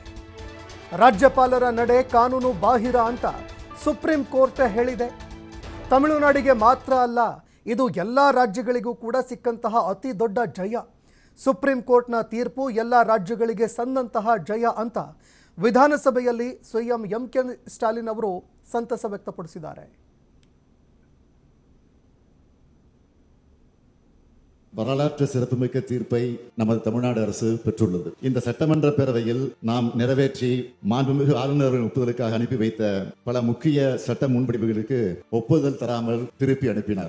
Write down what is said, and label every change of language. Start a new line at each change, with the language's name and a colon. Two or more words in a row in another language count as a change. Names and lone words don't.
Kannada: ರಾಜ್ಯಪಾಲರ ನಡೆ ಕಾನೂನು ಬಾಹಿರ ಅಂತ ಸುಪ್ರೀಂ ಕೋರ್ಟ್ ಹೇಳಿದೆ. ತಮಿಳುನಾಡಿಗೆ ಮಾತ್ರ ಅಲ್ಲ, ಇದು ಎಲ್ಲ ರಾಜ್ಯಗಳಿಗೂ ಕೂಡ ಸಿಕ್ಕಂತಹ ಅತಿ ದೊಡ್ಡ ಜಯ. ಸುಪ್ರೀಂ ಕೋರ್ಟ್ನ ತೀರ್ಪು ಎಲ್ಲ ರಾಜ್ಯಗಳಿಗೆ ಸಂದಂತಹ ಜಯ ಅಂತ ವಿಧಾನಸಭೆಯಲ್ಲಿ ಸಿಎಂ ಎಂಕೆ ಸ್ಟಾಲಿನ್ ಅವರು ಸಂತಸ ವ್ಯಕ್ತಪಡಿಸಿದ್ದಾರೆ.
Tamil: வரலாற்று சிறப்புமிக்க தீர்ப்பை நமது தமிழ்நாடு அரசு பெற்றுள்ளது. இந்த சட்டமன்ற பேரவையில் நாம் நிறைவேற்றி மாண்புமிகு ஆளுநரின் ஒப்புதலுக்காக அனுப்பி வைத்த பல முக்கிய சட்ட முன்வடிவுகளுக்கு ஒப்புதல் தராமல் திருப்பி அனுப்பினார்.